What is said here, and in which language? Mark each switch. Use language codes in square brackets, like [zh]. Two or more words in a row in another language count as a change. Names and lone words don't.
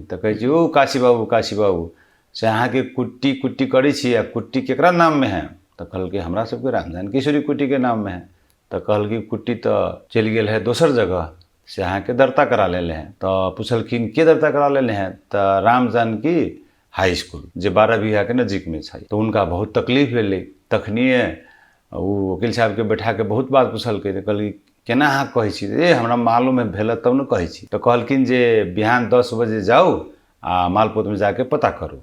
[mai] तो कहे ओ काशी बाबू से अहाँ के कुट्टी कुट्टी करी छी आ कुट्टी केकरा नाम में है? तो कहल कि हमरा सबके राम जानकी सूरी कुटी के नाम में है। तो कहल कि कुट्टी तो चल गए है दोसर जगह से अहाँ के दर्ता करा लेले हैं। तो पूछलखिन के दर्ता करा लेले हैं? तो राम जानकी हाई स्कूल जे 12 बीघा के नजीक में छै। तो उनका बहुत तकलीफ भेलै। तखनिए वो वकील साहब के बैठा के बहुत बात पूछलकै। तो कहल केना अहाँ कहै छी? हमरा मालूम है भेल तब न कहै छी। तो कहलकिन जे बिहान 10 बजे जाओ आ मालपोत में जाके पता करू।